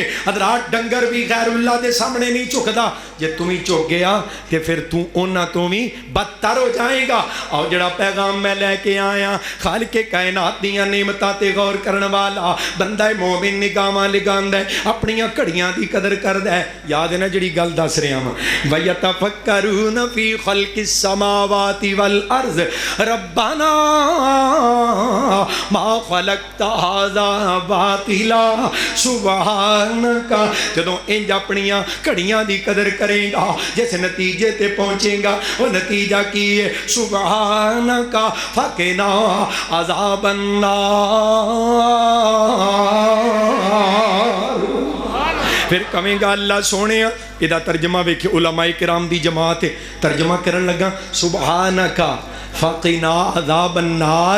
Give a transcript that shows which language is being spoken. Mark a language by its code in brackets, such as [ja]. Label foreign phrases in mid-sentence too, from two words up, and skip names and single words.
[pa] حضرات ڈنگر بھی غیر اللہ دے سامنے نہیں جھکدا۔ جے تو ہی جھک گیا تو فیر تو اونہاں تو بھی بدتر ہو جائے گا. اور جیہڑا پیغام میں لے کے آیا خالق کائنات دیاں نعمتاں تے غور کرن والا بندہ مومن نگاہاں لگاندا ہے، اپنیاں گھڑیاں دی قدر کردا ہے. یاد ہے نا جیہڑی گل دس رہا واں, [ar] ويتفكرون في خلق السماوات والأرض ربنا ما خلقت هذا باطلا سبحانك. [pa] جدوں انج اپنیاں گھڑیاں دی قدر کرے گا، جس نتیجے تے پہنچے گا او نتیجہ کی ہے, [ar] سبحانك فقنا عذاب النار. [pa] فیر کہے گا اللہ سونے ایہدا ترجمہ ویکھیو، علمائے کرام دی جماعت ہے ترجمہ کرن لگا [ar] سبحانك فقنا عذاب النار.